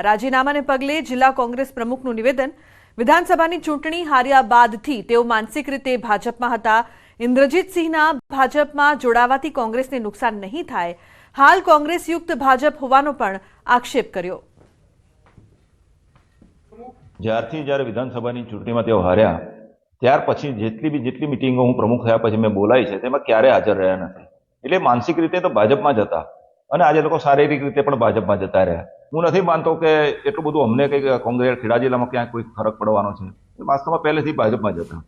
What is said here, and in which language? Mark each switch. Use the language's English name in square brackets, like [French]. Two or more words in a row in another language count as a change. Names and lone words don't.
[Gujarati] રાજીનામાને પગલે જિલા કોંગ્રેસ પ્રમુખનું નિવેદન। વિધાનસભાની ચૂંટણી હાર્યા બાદથી તેઓ માનસિક રીતે ભાજપમાં હતા। ઇન્દ્રજીત સિંહના ભાજપમાં જોડાવાથી કોંગ્રેસને નુકસાન નહીં થાય। હાલ કોંગ્રેસ યુક્ત ભાજપ હોવાનો પણ આક્ષેપ કર્યો। જ્યારે વિધાનસભાની ચૂંટણીમાં તેઓ હાર્યા ત્યાર પછી જેટલી મિટિંગો હું પ્રમુખ થયા પછી મેં બોલાઈ છે તેમાં ક્યારે હાજર રહ્યા નથી। એટલે માનસિક રીતે તો ભાજપમાં જ હતા અને આજે લોકો શારીરિક રીતે પણ ભાજપમાં જતા રહ્યા। હું નથી માનતો કે એટલું બધું અમને કંઈક કોંગ્રેસ ખેડા જિલ્લામાં ક્યાંક કોઈ ફરક પડવાનો છે। વાસ્તવમાં પહેલેથી ભાજપમાં જ હતા।